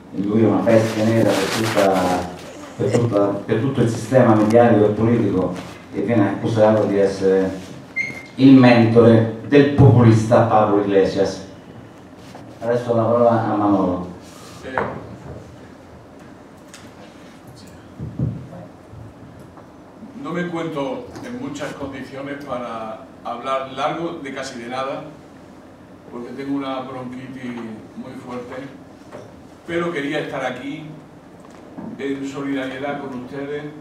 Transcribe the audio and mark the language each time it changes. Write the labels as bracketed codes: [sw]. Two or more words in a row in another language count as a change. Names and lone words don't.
[it] lui è una peste nera per tutto il sistema mediatico e politico, e viene accusato di essere il mentore del populista Pablo Iglesias. Adesso la parola a Manolo. [es] No me encuentro en muchas condiciones para hablar largo de casi de nada, porque tengo una bronquitis muy fuerte, pero quería estar aquí en solidaridad con ustedes